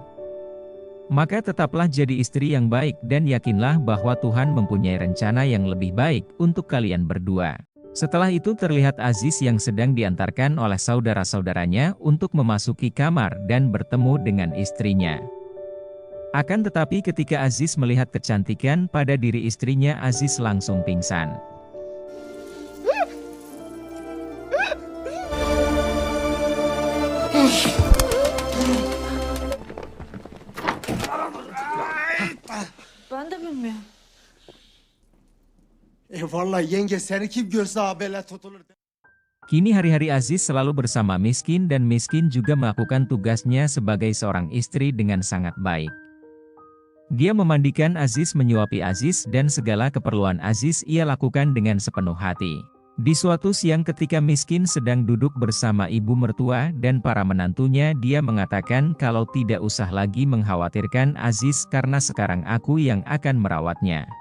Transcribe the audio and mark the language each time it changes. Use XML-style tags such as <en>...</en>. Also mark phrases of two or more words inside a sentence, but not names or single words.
<id>Maka tetaplah jadi istri yang baik dan yakinlah bahwa Tuhan mempunyai rencana yang lebih baik untuk kalian berdua. Setelah itu terlihat Aziz yang sedang diantarkan oleh saudara-saudaranya untuk memasuki kamar dan bertemu dengan istrinya. Akan tetapi ketika Aziz melihat kecantikan pada diri istrinya, Aziz langsung pingsan.</id> <tr>Ben de bilmiyorum. Vallahi yenge seni kim görse böyle tutulur.</tr> <id>Kini hari-hari Aziz selalu bersama Miskin dan Miskin juga melakukan tugasnya sebagai seorang istri dengan sangat baik. Dia memandikan Aziz, menyuapi Aziz dan segala keperluan Aziz ia lakukan dengan sepenuh hati. Di suatu siang ketika Miskin sedang duduk bersama ibu mertua dan para menantunya, dia mengatakan kalau tidak usah lagi mengkhawatirkan Aziz karena sekarang aku yang akan merawatnya.</id>